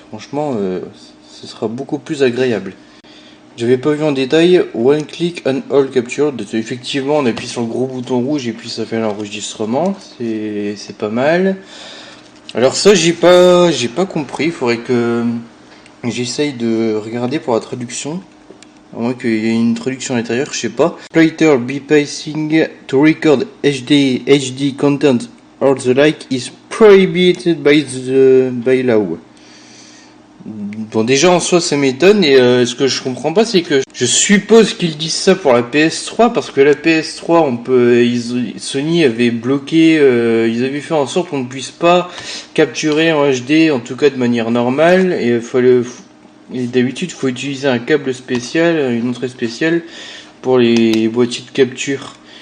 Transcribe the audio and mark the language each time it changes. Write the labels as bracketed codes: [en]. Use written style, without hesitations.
[fr] Franchement, ce sera beaucoup plus agréable. J'avais pas vu en détail One Click and All Capture. Effectivement, on appuie sur le gros bouton rouge et puis ça fait l'enregistrement. C'est pas mal. Alors ça, j'ai pas compris. Il faudrait que j'essaye de regarder pour la traduction. À moins qu'il y ait une traduction à l'intérieur, je sais pas. [en] Later be passing to record HD content or the like is prohibited by law. [fr] Bon, déjà en soi ça m'étonne, et ce que je comprends pas c'est que je suppose qu'ils disent ça pour la PS3 parce que la PS3 Sony avait bloqué, ils avaient fait en sorte qu'on ne puisse pas capturer en HD, en tout cas de manière normale, et d'habitude il faut utiliser un câble spécial, une entrée spéciale pour les boîtiers de capture.